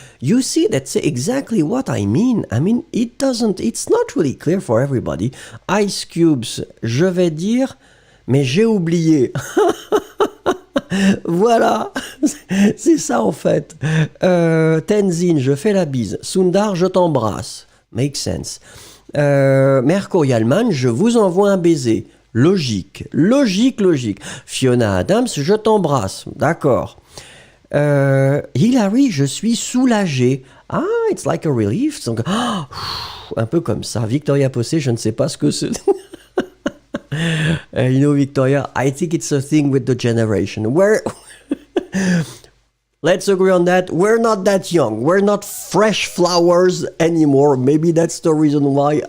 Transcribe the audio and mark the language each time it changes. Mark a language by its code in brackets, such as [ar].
[en] You see, that's exactly what I mean. It's not really clear for everybody. [fr] Ice Cubes, je vais dire, mais j'ai oublié. Voilà, c'est ça en fait. Tenzin, je fais la bise. Sundar, je t'embrasse. [en] Makes sense. [fr] Merko Yalman, je vous envoie un baiser. Logique. Fiona Adams, je t'embrasse. D'accord. Hilary, je suis soulagée. [en] Ah, it's like a relief. [fr] Donc, un peu comme ça. Victoria Possé, je ne sais pas ce que c'est. [en] Victoria, I think it's a thing with the generation. Let's agree on that. We're not that young. We're not fresh flowers anymore. Maybe that's the reason why.